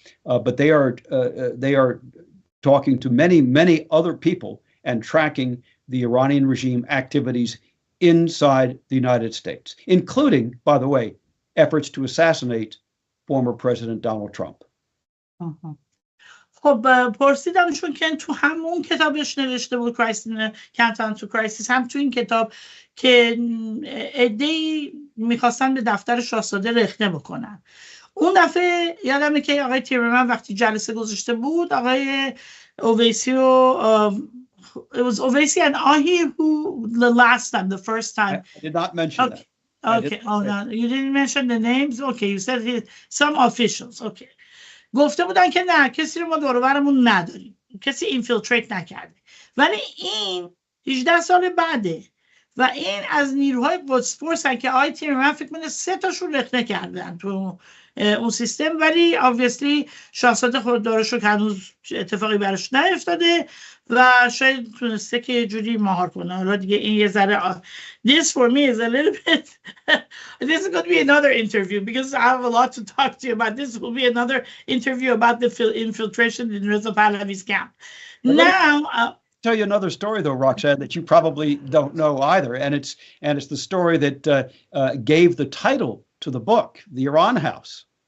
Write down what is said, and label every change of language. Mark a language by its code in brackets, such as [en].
[en] But they are talking to many other people and tracking the Iranian regime activities inside the United States, including, by the way, efforts to assassinate former President Donald Trump. [fa] خب پرسیدم چون که تو همون کتابش نوشته بود Countdown to Crisis، هم تو این کتاب که عده‌ای میخواستن به دفتر شاهزاده رخنه بکنن. اون دفعه یادمه که آقای تیمرم وقتی جلسه گذاشته بود، آقای اویسی و [en] it was Ovaisi and Ahi who the last time, the first time. I did not mention that. Okay. Oh, no, you didn't mention the names? Okay, you said some officials. Okay. [fa] گفته بودن که نه، کسی رو ما دور و برمون نداریم. کسی اینفیلتریت نکرده. ولی این 18 سال بعده و این از نیروهای قدس فورسن که آقای تیمرم فکر کنم 3 تاشون رخنه کردن تو اون سیستم، ولی obviously شاهزاده خوددارش رو که هنوز اتفاقی براش نیفتاده و شاید تونسته که یه جوری مهار کنه. حالا دیگه این یه ذره [en] this for me is a little bit this is going to be another interview because I have a lot to talk to you about. This will be another interview about the infiltration in Reza Pahlavi's camp. Now tell you another story though, Roxanne, that you probably don't know either, and it's the story that gave the title to the book, The Iran House.